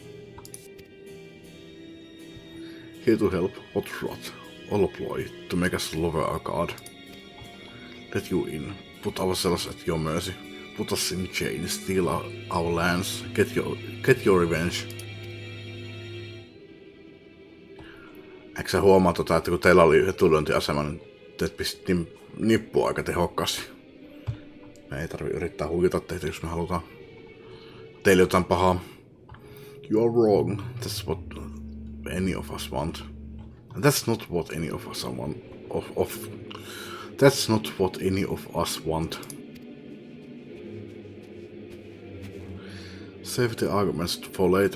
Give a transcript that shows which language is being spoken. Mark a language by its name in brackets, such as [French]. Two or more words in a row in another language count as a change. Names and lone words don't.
[English] Here to help, or to rot, or a ploy to make us lower our guard. Let you in, put ourselves at your mercy, put us in chains, steal our lands, get your revenge. [Finnish] Eikö sä huomaa että kun teillä oli etulyöntiasema, niin teet pisti nippua aika tehokkaasti. Me ei tarvi yrittää huijata teitä, jos me halutaan teille jotain pahaa. [English] You are wrong. That's what any of us want. And that's not what any of us want. That's not what any of us want. Save the arguments for later.